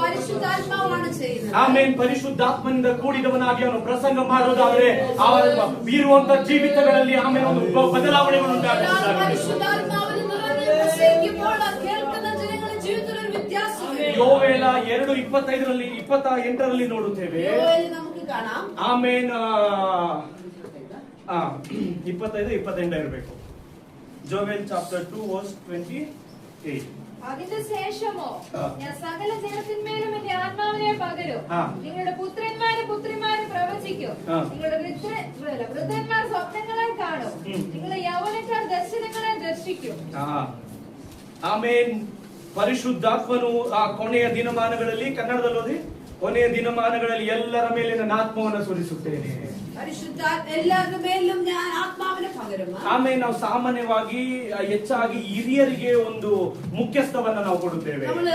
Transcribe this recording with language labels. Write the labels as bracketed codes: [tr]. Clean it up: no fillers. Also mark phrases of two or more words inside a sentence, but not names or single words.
[kn] ಆಮೇಲೆ ಪರಿಶುದ್ಧಾತ್ಮನಿಂದ ಕೂಡಿದವನಾಗಿ ಅವನು ಪ್ರಸಂಗ ಮಾಡೋದಾದ್ರೆ ಅವರ ಇರುವಂತ ಜೀವಿತಗಳಲ್ಲಿ ಆಮೇಲೆ ಒಂದು ಬದಲಾವಣೆಗಳು ಯೋವೇಲ 2:25-28 ನೋಡುತ್ತೇವೆ. ಆಮೇಲೆ 25-28 ಇರಬೇಕು. [ml] ജോവേൽ ചാപ്റ്റർ 2 വേഴ്സ് 28. അതിന്റെ ശേഷമോ ഞാൻ സകല ജനത്തിന്മേലും എന്റെ ആത്മാവിനെ പകരും. നിങ്ങളുടെ പുത്രന്മാരും പുത്രിമാരും പ്രവചിക്കും. നിങ്ങളുടെ വൃദ്ധന്മാർ സ്വപ്നങ്ങളെ കാണും. നിങ്ങളുടെ യൗവനക്കാർ ദർശനങ്ങളെ ദർശിക്കും. [kn] ಆಮೇನ್. ಪರಿಶುದ್ಧಾತ್ಮನು ಆ ಕೊನೆಯ ದಿನಮಾನಗಳಲ್ಲಿ, ಕನ್ನಡದಲ್ಲಿ ಓದಿ, ಕೊನೆಯ ದಿನಮಾನಗಳಲ್ಲಿ ಎಲ್ಲರ ಮೇಲೆ ನನ್ನ ಆತ್ಮವನ್ನು ಸುರಿಸುತ್ತೇನೆ. ಆಮೇಲೆ ನಾವು ಸಾಮಾನ್ಯವಾಗಿ ಹೆಚ್ಚಾಗಿ ಹಿರಿಯರಿಗೆ ಒಂದು ಮುಖ್ಯಸ್ಥವನ್ನ ನಾವು ಕೊಡುತ್ತೇವೆ.